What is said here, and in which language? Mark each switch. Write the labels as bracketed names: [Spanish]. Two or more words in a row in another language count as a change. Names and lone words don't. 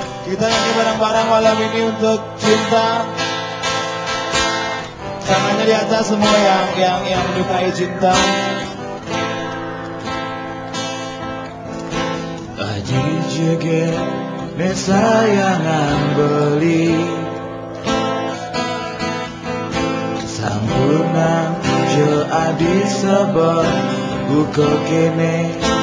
[Indonesian] Kita nyanyi bareng-bareng malam ini untuk cinta. Tangannya di atas semua yang menyukai cinta. [Balinese] Aji jege ne sayangan beli sampunang je adi sebab buka kene